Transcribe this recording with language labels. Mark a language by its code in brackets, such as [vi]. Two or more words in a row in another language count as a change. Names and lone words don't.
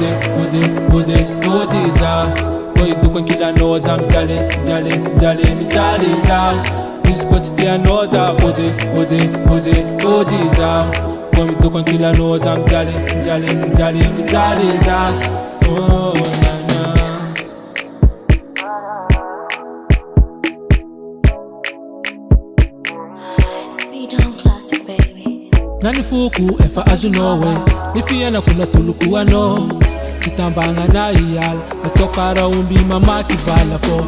[mg] ody za koa hitako ankilanao za mijaly za izy koa tsy tianao za ody za koa mitako ankilanao za mijaly za oh nana [en] It's me down classic, baby. [mg] nani fuku efa azonao ny fiainako natoloko anao tsy tambagna na iala atao karaha omby mamaky vala fô